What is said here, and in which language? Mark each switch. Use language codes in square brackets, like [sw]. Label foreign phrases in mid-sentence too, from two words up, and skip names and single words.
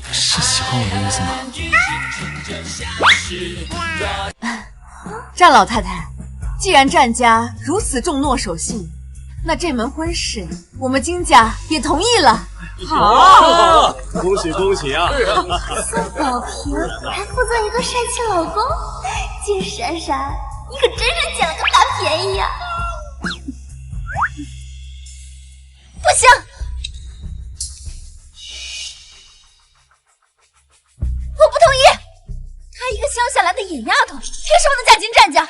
[zh] 是喜歡我的意思嗎？戰老太太，既然戰家如此重諾守信，那這門婚事我們金家也同意了。好，恭喜恭喜啊！宋宝平還負責一個帥氣老公，金閃閃，你可真是撿了個大便宜呀！不行，我不同意。她一個鄉下來的野丫頭，憑什麼能嫁進戰家？